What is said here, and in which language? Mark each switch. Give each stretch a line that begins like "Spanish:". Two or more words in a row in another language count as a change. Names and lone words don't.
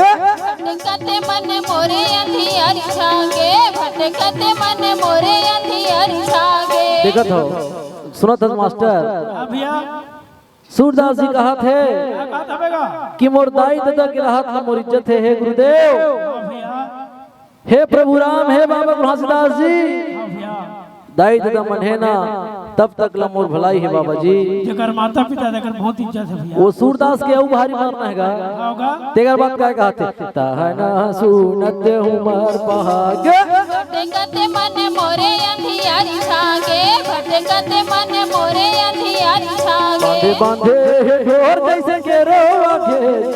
Chhattisgarhi: भटकते मन मोरे अंधियार छागे भटकते मन मोरे अंधियार छागे देखत हो सुनत हो मास्टर हाँ भैया सूरदास जी कहा थे क्या कहा था बेगा कि मोर दाई दादा के राहत ना मोर इज्जत है हे गुरुदेव हाँ भैया हे प्रभु राम हे बाबा तुलसीदास जी हाँ भैया दाई दादा मन है ना तब तक ला मोर भलाई है बाबा जी जकर माता पिता देकर बहुत इज्जत है भैया वो सूरदास के औ भारी मारना हैगा क्या होगा तेगर बात क्या कहते ताना सुनत उमर भागे भटकते मन मोरे अंधियार छागे भटकते मन मोरे अंधियार छागे बांधे बांधे हे ढोर जैसे के रोवागे